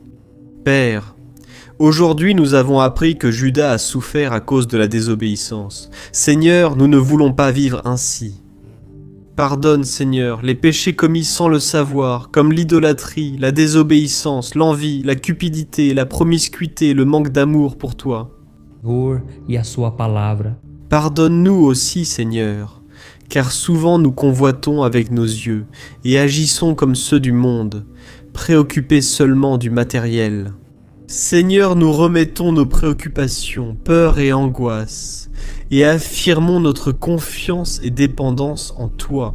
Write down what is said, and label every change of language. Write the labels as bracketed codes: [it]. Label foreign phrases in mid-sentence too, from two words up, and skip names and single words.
[fr] Père, aujourd'hui nous avons appris que Judas a souffert à cause de la désobéissance. Seigneur, nous ne voulons pas vivre ainsi. Pardonne, Seigneur, les péchés commis sans le savoir, comme l'idolâtrie, la désobéissance, l'envie, la cupidité, la promiscuité, le manque d'amour pour toi. [pt] Senhor e a sua palavra. [fr] Pardonne-nous aussi, Seigneur, car souvent nous convoitons avec nos yeux et agissons comme ceux du monde, préoccupés seulement du matériel. Seigneur, nous remettons nos préoccupations, peurs et angoisses, et affirmons notre confiance et dépendance en toi.